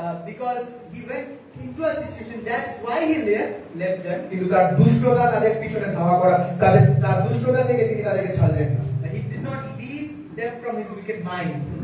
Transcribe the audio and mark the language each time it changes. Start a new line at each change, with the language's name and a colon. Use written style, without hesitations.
English: Because he went into a situation, that's why he left them.
Bangla: কিন্তু তার দুষ্টতা তাদের পিছনে ধাওয়া করা, তার দুষ্টতা থেকে তিনি তাদেরকে ছাড়লেন না।
English: But he did not leave them from his wicked mind.